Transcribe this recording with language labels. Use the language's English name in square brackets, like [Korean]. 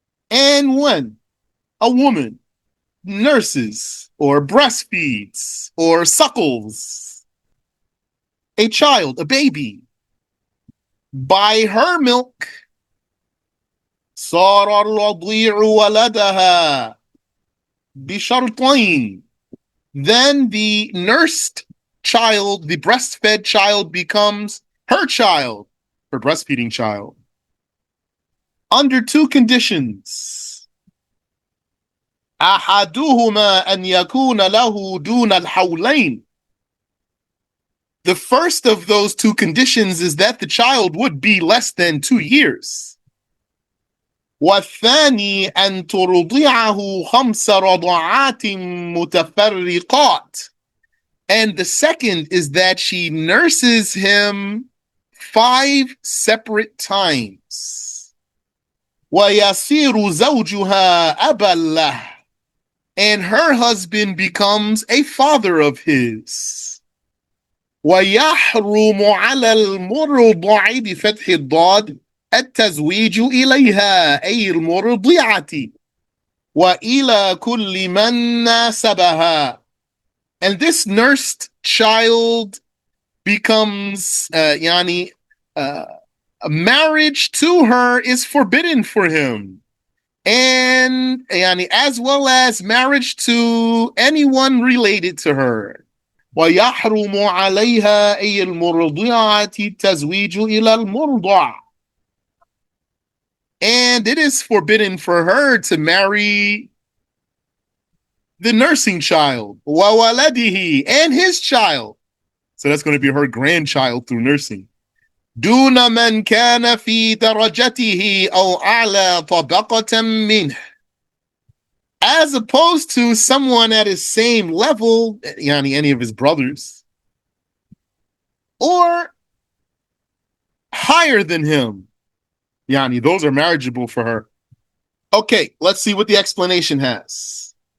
[English] And when a woman nurses or breastfeeds or suckles a child, a baby, by her milk, [Arabic] صار الرضيع ولدها بشرطين. [English] Then the nursed child, the breastfed child, becomes her child, her breastfeeding child, under two conditions. [Arabic] أحدهما أن يكون له دون الحولين. [English] The first of those two conditions is that the child would be less than 2 years. [Arabic] والثاني أن ترضعه 5 رضعات متفرقات. [English] And the second is that she nurses him 5 separate times. [Arabic] ويصير زوجها أبا له. [English] And her husband becomes a father of his. [Arabic] ويحرم على المرضع بفتح الضاد التزويج إليها أي المرضعة وإلى كل من ناسبها. [English] And this nursed child becomes a marriage to her is forbidden for him, and as well as marriage to anyone related to her. [Arabic] ويحرم عليها أي المرضعة التزويج إلى المرضع. [English] And it is forbidden for her to marry the nursing child, [Arabic] وولده, [English] and his child. So that's going to be her grandchild through nursing. [Arabic] دون من كان في درجته أو أعلى طبقة منه. [English] As opposed to someone at his same level, any of his brothers, or higher than him. Those are marriageable for her. Okay, let's see what the explanation has.